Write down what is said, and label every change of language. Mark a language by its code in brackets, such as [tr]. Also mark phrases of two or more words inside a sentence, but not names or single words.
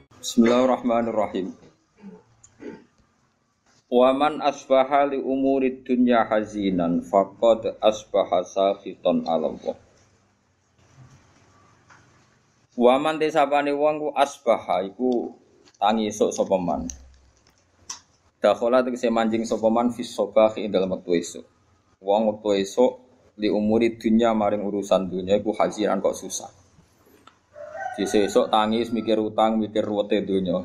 [ar] بسم الله الرحمن الرحيم ومن أصبح لأمور الدنيا حزينا فقد أصبح ساخطا على الله. ومن [jv] desapane wong ku asbaha iku tangi esuk sapa man. Dakhala tegese manjing sapa man [ar] في الصباح [jv] ing dalem wektu esuk. Wong wektu esuk [ar] لأمور الدنيا [jv] maring urusan dunya iku hazinan kok susah. Sesuk tangis mikir utang, mikir ruwete donya.